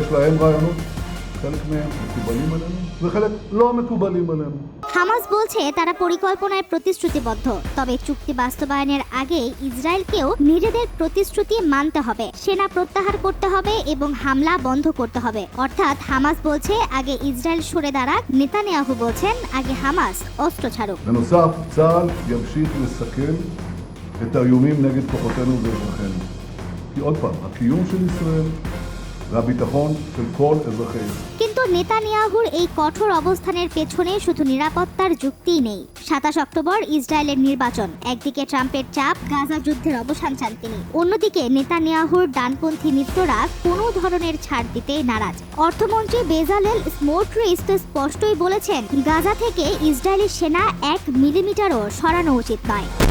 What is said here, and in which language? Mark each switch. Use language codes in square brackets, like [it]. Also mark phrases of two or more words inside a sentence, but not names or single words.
[bn] হামাস বলছে তারা পরিকল্পনায় প্রতিশ্রুতিবদ্ধ, তবে চুক্তি বাস্তবায়নের আগে ইসরায়েলকেও নিজেদের প্রতিশ্রুতি মানতে হবে। সেনা প্রত্যাহার করতে হবে এবং হামলা বন্ধ করতে হবে। অর্থাৎ হামাস বলছে আগে ইসরায়েল সরে দাঁড়াক, নেতানিয়াহু বলছেন আগে হামাস অস্ত্র ছাড়ুক। [he] את האיומים נגד כוחותינו ואזרחינו. כי עוד פעם, הקיום של ישראל והביטחון של כל אזרחי ישראל. [bn] কিন্তু নেতানিয়াহুর এই কঠোর অবস্থানের পেছনে শুধু নিরাপত্তার যুক্তিই নেই। 27 অক্টোবর ইসরায়েলের নির্বাচন, একদিকে ট্রাম্পের চাপ, গাজা যুদ্ধের অবসান চান তিনি, অন্যদিকে নেতানিয়াহুর ডানপন্থী মিত্ররা কোনো ধরনের ছাড় দিতে নারাজ। অর্থমন্ত্রী বেজালেল স্মোট্রিচ তো স্পষ্টই বলেছেন গাজা থেকে ইসরায়েলি সেনা 1 মিলিমিটারও সরানো উচিত নয়।